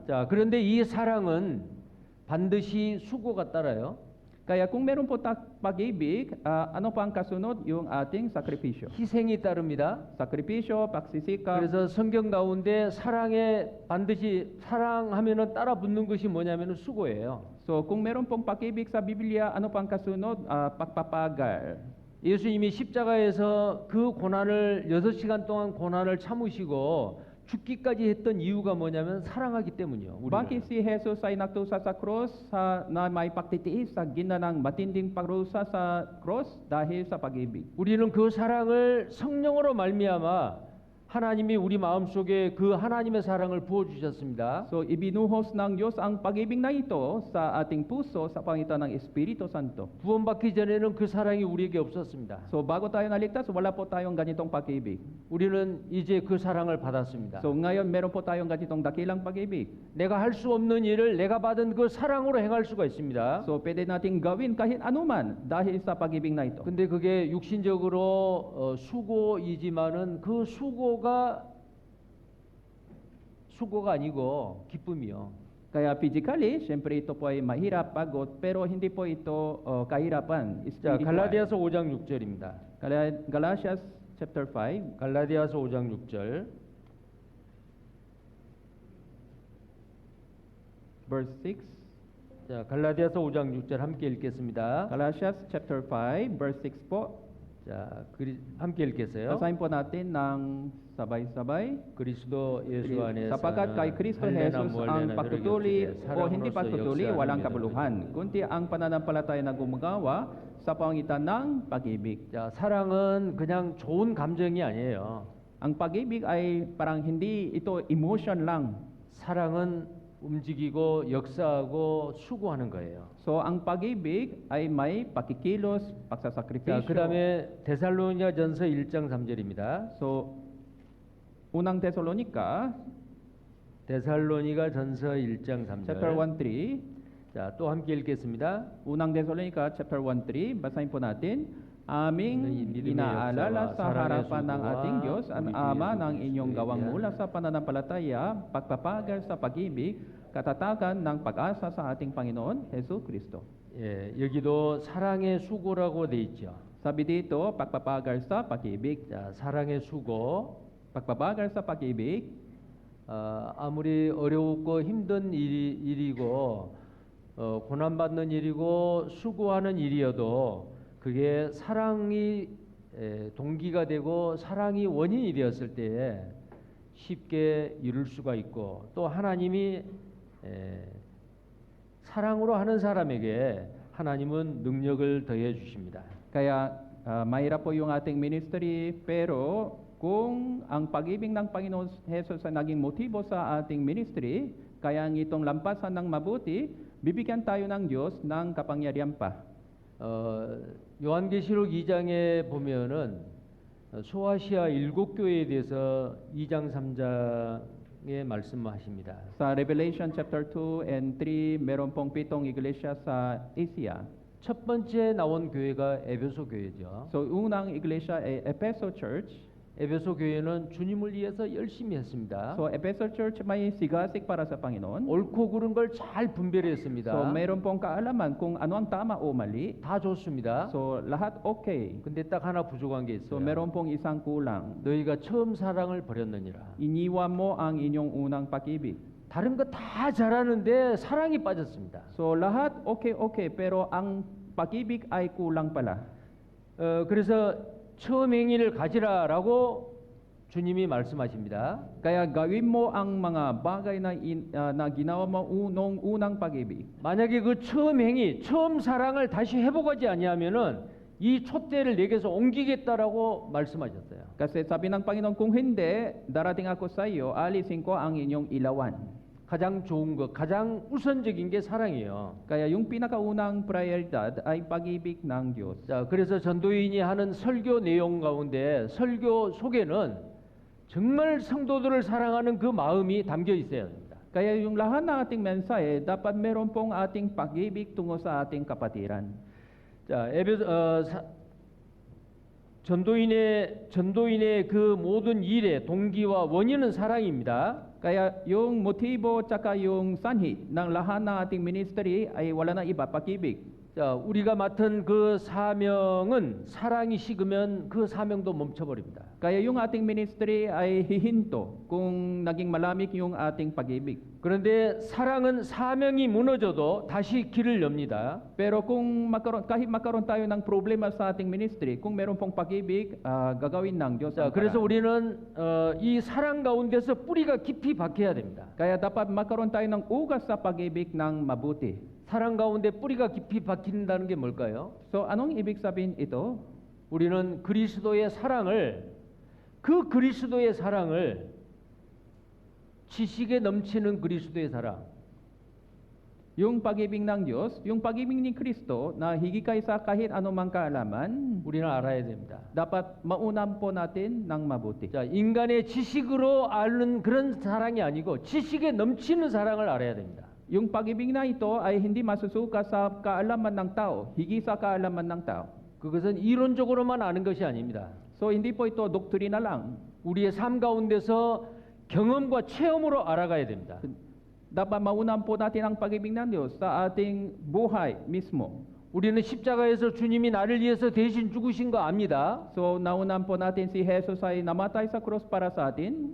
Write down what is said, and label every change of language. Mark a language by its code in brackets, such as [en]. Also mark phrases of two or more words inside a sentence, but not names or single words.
[ko] 자, 그런데 이 사랑은 반드시 수고가 따라요. [tl] Kaya kung meron po pag-ibig, ano pa ang kasunod? Yung ating sakripisyo. [ko] 희생이 따릅니다. [tl] Sakripisyo, pagsisikap. [ko] 그래서 성경 가운데 사랑에 반드시 사랑하면은 따라 붙는 것이 뭐냐면은 수고예요. [tl] So kung meron pong pag-ibig sa Biblia, ano pa ang kasunod? Pagpapagal. [ko] 예수님이 십자가에서 그 고난을 6시간 동안 고난을 참으시고 죽기까지 했던 이유가 뭐냐면 사랑하기 때문이요. [tl] Bakit si Jesus ay nagtusa sa cross na may pagtitiis sa ginanang matinding pagrusa sa cross dahil sa pag-ibig? [ko] 우리는 그 사랑을 성령으로 말미암아 하나님이 우리 마음속에 그 하나님의 사랑을 부어 주셨습니다. [tl] So ibinuhos ng Diyos ang pag-ibig na ito sa ating puso sa pangitan ng Espiritu Santo. [ko] 구원받기 전에는 그 사랑이 우리에게 없었습니다. [tl] So bago tayo naligtas, wala po tayong ganitong pag-ibig. [ko] 우리는 이제 그 사랑을 받았습니다. [tl] So ngayon meron po tayong ganitong dakilang pag-ibig. [ko] 내가 할 수 없는 일을 내가 받은 그 사랑으로 행할 수가 있습니다. [tl] So pwede nating gawin kahit anuman dahil sa pag-ibig na ito. [ko] 근데 그게 육신적으로 수고이지만은 그 수고가 아니고 기쁨이요. [tl] Kaya physically, syempre ito po ay mahirap, pagod, pero hindi po ito kahirapan. [ko] 자, [tl] Spiritual. [ko] 갈라디아서 5장 6절입니다. [en] Galatians chapter 5, [ko] 갈라디아서 5장 6절. [en] verse 6. [ko] 자, 갈라디아서 5장 6절 함께 읽겠습니다. [en] Galatians chapter 5, verse 6 po. [ko] 자, 함께 읽겠어요. [tl] Basahin po natin ng sabay-sabay. [ko] 그리스도 예수 안에서 [tl] Sapagkat kay Kristo Jesus ang pagtutuli o hindi pagtutuli walang kabuluhan, kundi ang pananampalataya na gumagawa sa pangitan ng pag-ibig. [ko] 자, 사랑은 그냥 좋은 감정이 아니에요. [tl] Ang pag-ibig ay parang hindi ito emotion lang. [ko] 사랑은 움직이고 역사하고 수고하는 거예요. [tl] So ang pag-ibig ay may pakikilos, [ko] 자, [tl] pagsasakripisyo. [ko] 그다음에 데살로니가전서 1장 3절입니다. [tl] So unang Tesalonica [ko] 데살로니가전서 1장 3절. [en] chapter 1:3. [ko] 자, 또 함께 읽겠습니다. [tl] Unang Tesalonica chapter 1:3, basahin po natin. Aming inaalala sa harapan ng ating Diyos, ang Ama ng inyong gawang mula sa pananampalataya, pagpapagal sa pag-ibig, katatagan ng pag-asa sa ating Panginoon, Hesus Kristo. [ko] 예, 여기도 사랑의 수고라고 돼 있죠. [tl] Sabi dito, pagpapagal sa pag-ibig. [ko] 자, 사랑의 수고. [tl] Pagpapagal sa pag-ibig, [ko] 아무리 어렵고 힘든 일이고 고난받는 일이고 수고하는 일이어도 그게 사랑이 동기가 되고 사랑이 원인이 되었을 때에 쉽게 이룰 수가 있고 또 하나님이 사랑으로 하는 사람에게 하나님은 능력을 더해 주십니다. [tl] kaya mahirap po yung ating ministry, pero kung ang pag-ibig ng Panginoon Jesus ay naging motibo sa ating ministry, kaya ang itong lampasan ng mabuti, bibigyan tayo ng Diyos ng kapangyarihan pa. [ko] 요한계시록 2장에 보면은 소아시아 7교회에 대해서 2장 3장에 말씀하십니다. [tl] Sa Revelation [en] chapter 2 and 3, [tl] meron pong 7 iglesia sa Asia. [ko] 첫 번째 나온 교회가 에베소 교회죠. [tl] So, unang iglesia ay Efeso Church. [ko] 에베소 교회는 주님을 위해서 열심히 했습니다. [tl] So, Efeso Church may sigasig para sa Panginoon. [ko] 옳고 그른 걸 잘 분별했습니다. [tl] So, meron pong kaalaman kung ano ang tama o mali. [ko] 다 좋습니다. [tl] So, lahat okay. [ko] 근데 딱 하나 부족한 게 [tl] So, [ko] 있어요. [tl] meron pong isang kulang. [ko] 너희가 처음 사랑을 버렸느니라. [tl] Iniwan mo ang inyong unang pag-ibig. [ko] 다른 거 다 잘하는데 사랑이 빠졌습니다. [tl] So, lahat okay, pero ang pag-ibig ay kulang pala. [ko] 그래서 처음 행위를 가지라라고 주님이 말씀하십니다. [tl] Kaya gawin mo ang mga bagay na ginawa mo unang pag-ibig. [ko] 만약에 그 처음 행위, 처음 사랑을 다시 회복하지 아니하면은 이 촛대를 내게서 옮기겠다라고 말씀하셨어요. [tl] Kasi sabi ng Panginoon, kung hindi, darating ako sa iyo, alisin ko ang inyong ilawan. [ko] 가장 좋은 것, 가장 우선적인 게 사랑이에요. [tl] Kaya yung pinakaunang prioridad ay pag-ibig ng Diyos. [ko] 자, 그래서 전도인이 하는 설교 내용 가운데 설교 속에는 정말 성도들을 사랑하는 그 마음이 담겨 있어야 됩니다. [tl] Kaya yung lahat ng ating mensahe, dapat meron pong ating pag-ibig tungo sa ating kapatiran. [ko] 자, 전도인의 그 모든 일의 동기와 원인은 사랑입니다. [tl] Kaya yung motibo tsaka yung sanhi ng lahat ng ating ministry ay wala na iba, pag-ibig. [ko] 자, 우리가 맡은 그 사명은 사랑이 식으면 그 사명도 멈춰버립니다. [tl] Kaya yung ating ministry ay hihinto kung naging malamig yung ating pag-ibig. [ko] 그런데 사랑은 사명이 무너져도 다시 길을 엽니다. [tl] Pero kung kahit magkaroon tayo ng problema sa ating ministry, kung meron pong pag-ibig, gagawin ng Diyos [ko] 자, [tl] ang [ko] 그래서 [tl] paraan. [ko] 우리는 이 사랑 가운데서 뿌리가 깊이 박혀야 됩니다. [tl] Kaya dapat magkaroon tayo ng ugas sa pag-ibig ng mabuti. [ko] 사랑 가운데 뿌리가 깊이 박힌다는 게 뭘까요? [tl] So, anong ibig sabihin ito? [ko] 우리는 그리스도의 사랑을 지식에 넘치는 그리스도의 사랑, [tl] Yung pag-ibig ng Diyos, yung pag-ibig ni Kristo na higit kaysa kahit anumang kaalaman, [ko] 우리는 알아야 됩니다. [tl] dapat maunam po natin ng mabuti. [ko] 자, 인간의 지식으로 아는 그런 사랑이 아니고 지식에 넘치는 사랑을 알아야 됩니다. [tl] Yung pag-ibig na ito ay hindi masusuka sa kaalaman ng tao, higit sa kaalaman ng tao. [ko] 그것은 이론적으로만 아는 것이 아닙니다. [tl] So, hindi po ito doktrina lang. [ko] 우리의 삶 가운데서 경험과 체험으로 알아가야 됩니다. [tl] Dapat maunam po natin ang pag-ibig ng Diyos sa ating buhay mismo. [ko] 우리는 십자가에서 주님이 나를 위해서 대신 죽으신 거 압니다. [tl] So, naunam po natin si Jesus ay namatay sa cross para sa atin.